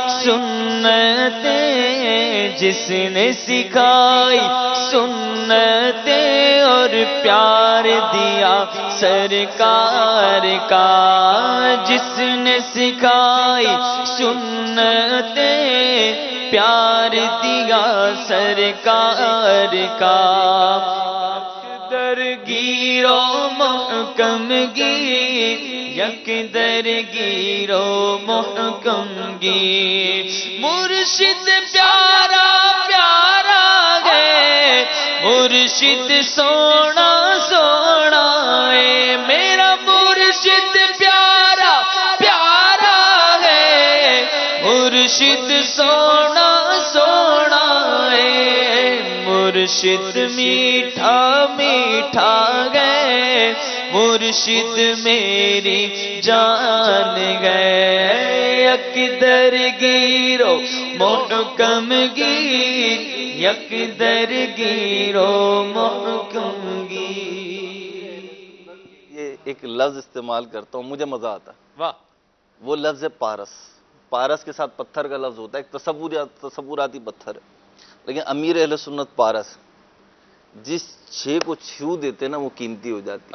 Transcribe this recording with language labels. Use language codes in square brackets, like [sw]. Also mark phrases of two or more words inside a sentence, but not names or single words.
[ur] سنتیں، جس نے سکھائی سنتیں اور پیار دیا سرکار کا، جس نے سکھائی سنتیں پیار دیا سرکار کا، [fa] درگیر و محکم گیر، یک درگیر و محکم گیر، [ur] مرشد پیارا پیارا ہے، مرشد سونا سونا ہے، میرا مرشد پیارا پیارا ہے، مرشد سونا سونا ہے، مرشد میٹھا میٹھا گئے، مرشد میری جان گئے، [fa] یک درگیر و محکم گیر، یک درگیر و محکم گیر۔ [ur] یہ ایک لفظ استعمال کرتا ہوں، مجھے مزہ آتا ہے، واہ، وہ لفظ ہے پارس۔ پارس کے ساتھ پتھر کا لفظ ہوتا ہے، ایک تصوراتی پتھر ہے، لیکن امیر اہل سنت پارس، جس شے کو چھو دیتے نا وہ قیمتی ہو جاتی ہے.